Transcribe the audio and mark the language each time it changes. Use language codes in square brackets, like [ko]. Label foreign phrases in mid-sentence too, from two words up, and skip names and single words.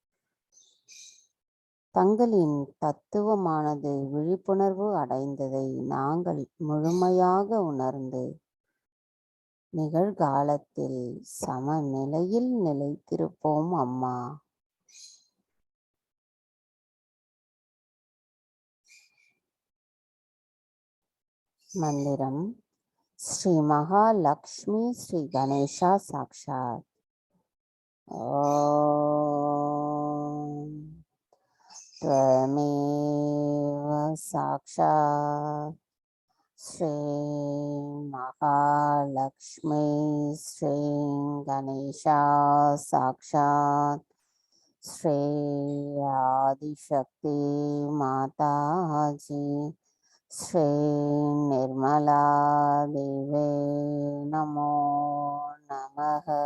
[ta] தங்களின் தத்துவமானது விழிப்புணர்வு அடைந்ததை நாங்கள் முழுமையாக உணர்ந்து நிகழ்காலத்தில் சமநிலையில் நிலைத்திருப்போம் அம்மா. மந்திரம் ஸ்ரீ மகாலக்ஷ்மி ஸ்ரீ கணேஷா சாக்ஷாத். [sa] ஓம் त्वमेव साक्षात् श्री महालक्ष्मी श्री गणेशा साक्षात् श्री आदिशक्ति माताजी श्री निर्मला देवे नमो नमः.